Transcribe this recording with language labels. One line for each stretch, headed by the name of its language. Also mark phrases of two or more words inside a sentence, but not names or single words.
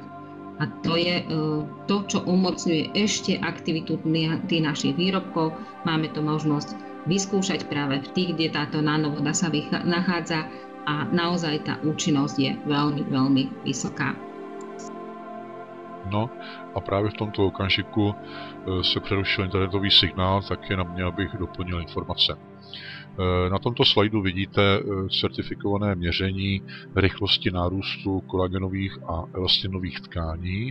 Slovak: A to je to, čo umocňuje ešte aktivitu tých našich výrobkov. Máme to možnosť vyskúšať práve v tých, kde táto nanovoda sa nachádza a naozaj tá účinnosť je veľmi, veľmi vysoká.
Czech: No a právě v tomto okamžiku se přerušil internetový signál, tak je na mě, abych doplnil informace. Na tomto slajdu vidíte certifikované měření rychlosti nárůstu kolagenových a elastinových tkání.